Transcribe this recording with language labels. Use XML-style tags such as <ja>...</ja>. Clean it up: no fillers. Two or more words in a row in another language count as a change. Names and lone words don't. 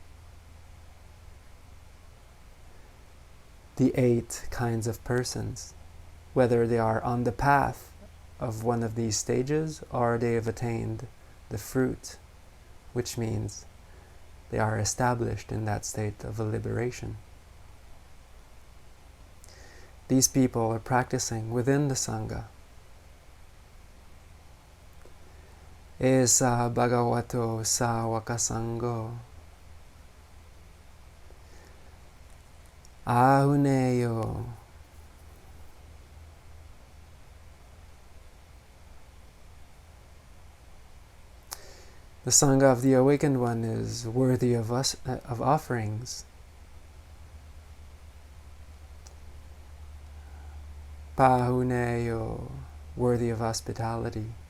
<en>The 8 kinds of persons, whether they are on the path of one of these stages or they have attained the fruit, which means they are established in that state of liberation. These people are practicing within the Sangha.</en> <pi>Esa bhagavato sāvaka sangho ahuneyo.</pi> <en>The Sangha of the Awakened One is worthy of offerings. Pahuneyo, worthy of hospitality.</en>